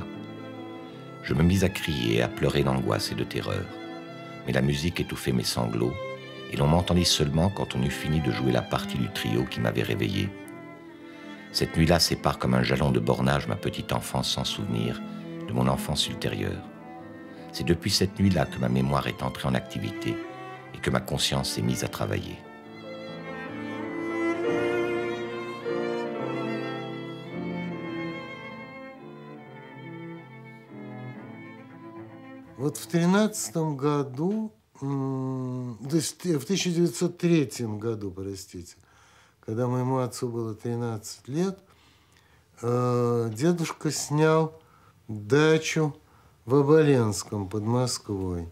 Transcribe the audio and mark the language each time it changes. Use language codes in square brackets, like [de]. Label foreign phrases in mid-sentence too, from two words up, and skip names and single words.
[fr] Je me mis à crier et à pleurer d'angoisse et de terreur, mais la musique étouffait mes sanglots, et l'on m'entendit seulement quand on eut fini de jouer la partie du trio qui m'avait réveillé. Cette nuit-là sépare comme un jalon de bornage ma petite enfance sans souvenir de mon enfance ultérieure. C'est depuis cette nuit-là que ma mémoire est entrée en activité et que ma conscience s'est mise à travailler. » [ru] Вот в 13 году, то есть в 1903 году, простите, когда моему отцу было 13 лет, дедушка снял дачу в Оболенском под Москвой.